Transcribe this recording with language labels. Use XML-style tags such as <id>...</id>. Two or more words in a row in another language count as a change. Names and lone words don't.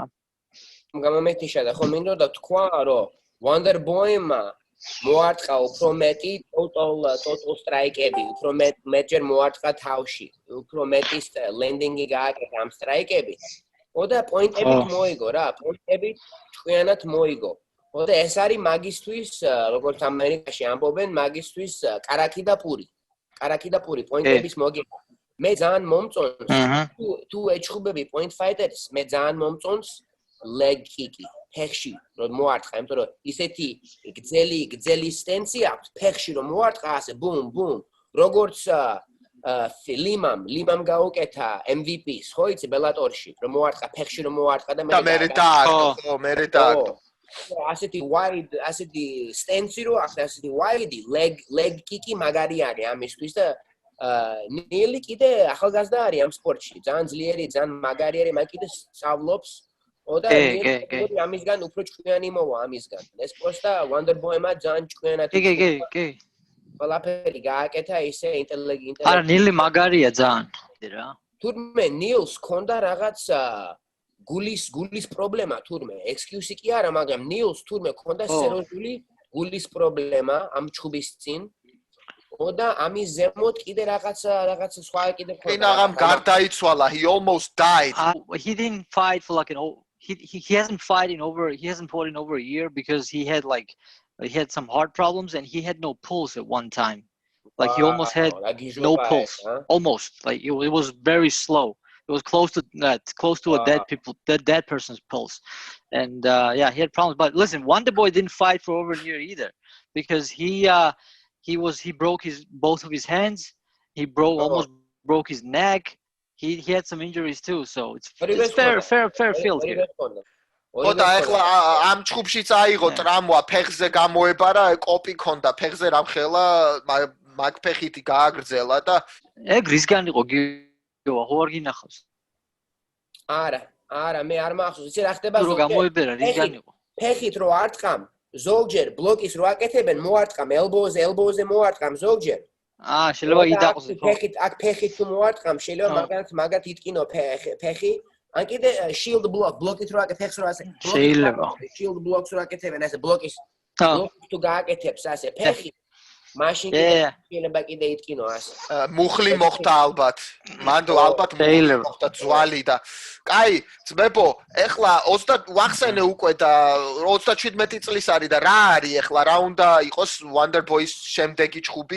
<ka>გამომეთიშა და ხომ მინდოდა თქვა რომ Wonder Boy-მა მოარტყა უფრო მეტი</ka> <en>total strike-</en> <ka>ები, უფრო მეტჯერ მოარტყა თავში, უფრო მეტი landing-ი გააკეთა ამ strike-ები. და პოინტებით მოიგო რა, პოინტებით ჭკვიანად მოიგო. და ეს არის მაგისტვის, როგორც ამერიკაში ამბობენ, მაგისტვის კარაქი და პური, პოინტების მოგება. მე ძალიან მომწონს, თუ ეჩხუბები</ka> <en>point fighters,</en> <ka>მე ძალიან მომწონს</ka> <en>leg kick-</en> <ka>ი, ფეხში რომ მოარტყა, იმიტომ რომ ისეთი გძელი სტენსი აქვს, ფეხში რომ მოარტყა ასე ბუმ ბუმ, როგორც ლიმამ გაუკეთა MVP-ს, ხო იცი Bellator-ში, რომ მოარტყა ფეხში რომ მოარტყა და მე დააგდო. ასეთი wide, ასეთი სტენსი რო აქვს, ასეთი</ka> <en>wide leg kick-</en> <ka>ი მაგარი არის ამისთვის და ნილი კიდე ახალგაზრდა არის ამ სპორტში, ძალიან ძლიერი, ძალიან მაგარი არის, მაგ კიდე სწავლობს. და ამისგან უფრო ჭკვიანი მოვა ამისგან. ეს პროსტა Wonder Boy-მა ძალიან ჭკვიანად. კი. ყველაფერი გააკეთა ისე ინტელექტი. არა, ნილი მაგარია ძალიან. რა. თურმე ნილს ქონდა რაღაც გულის პრობლემა თურმე. ექსკიუსი კი არა, მაგრამ ნილს თურმე ქონდა სერიოზული გულის პრობლემა ამ ჩხუბის წინ. და ამის ზემოთ კიდე რაღაცა სხვა კიდე ქონდა. ინაღამ გარდაიცვალა,</ka> <en>he almost died. He didn't fight for like he hasn't fought in over a year because he had some heart problems and he had no pulse at one time. Like he almost had no pulse. Almost. Like it was very slow. It was close to a dead person's pulse. And he had problems. But listen, Wonder Boy didn't fight for over a year either because he broke both of his hands. He almost broke his neck. He had some injuries too, so it's fair field here.</en> <ka>და ახლა ამ ჩხუბშიც აიღო ტრამვა, ფეხზე გამოებარა, კოპი ქონდა, ფეხზე რამხელა, მაგ ფეხითი გააგრძელა და ეგ რისგან იყო გიოვა, ხო არ გინახავს? არა, მე არ მახსოვს, იცი რა ხდება ზოგჯერ. რო გამოებერა, რისგან იყო? ფეხით რო არტყამ, ზოგჯერ ბლოკის რო აკეთებენ, მოარტყამ ელბოზე მოარტყამ ზოგჯერ. შეიძლება იდაყოს. ფეხით თუ მოარტყამ, შეიძლება მაგათ იტკინო ფეხი. ან კიდე shield ბლოკით რო აკეთებს რო ასე. შეიძლება.</ka> <en>shield blocks</en> <ka>რო აკეთებენ ასე ბლოკის თუ გააკეთებს ასე ფეხი. მაშინ შეიძლება კიდე იტკინო ასე. მუხლი მოხდა ალბათ. მანდ ალბათ მოხდა ძვალი და კაი, ძმებო, ეხლა 20 ვახსენე უკვე და 37 წლის არის და რა არის ეხლა, რა უნდა იყოს Wonder Boy-ის შემდეგი ჩხუბი?</ka>